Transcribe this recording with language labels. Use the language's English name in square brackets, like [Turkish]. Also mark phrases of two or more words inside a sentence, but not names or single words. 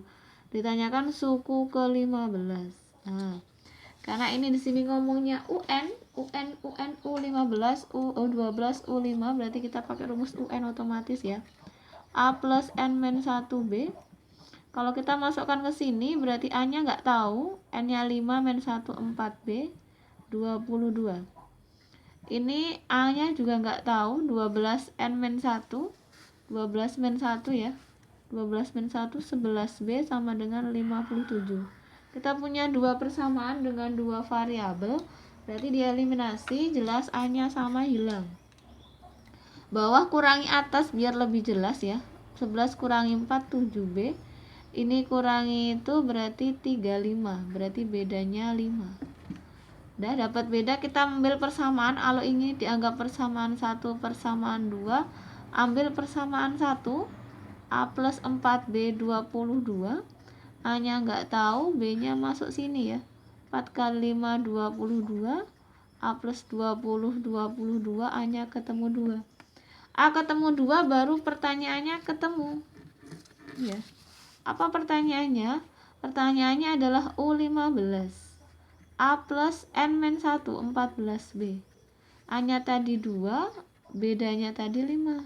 [Indonesian] Ditanyakan suku ke-15. Nah, karena ini di sini ngomongnya UN U15, U12, U5, berarti kita pakai rumus UN otomatis ya. A plus N-1B. Kalau kita masukkan ke sini berarti A-nya nggak tahu, N-nya 5 min 1 4B 22. Ini A-nya juga nggak tahu, 12 N min 1, 12 min 1 ya. 12 min 1 11B sama dengan 57. Kita punya dua persamaan dengan dua variabel, berarti dieliminasi, jelas A-nya sama hilang. Bawah kurangi atas biar lebih jelas ya. 11 kurangi 4 7B. Ini kurangi itu berarti 35, berarti bedanya 5. Udah dapat beda, kita ambil persamaan. Kalau ini dianggap persamaan 1, persamaan 2, ambil persamaan 1. A plus 4B 22. A nya nggak tahu, B nya masuk sini ya. 4 kali 5 22. A plus 20 22. A nya ketemu 2. A ketemu 2 baru pertanyaannya ketemu ya. Apa pertanyaannya? Pertanyaannya adalah U15 A plus N-1 14B. A nya tadi 2, bedanya tadi 5.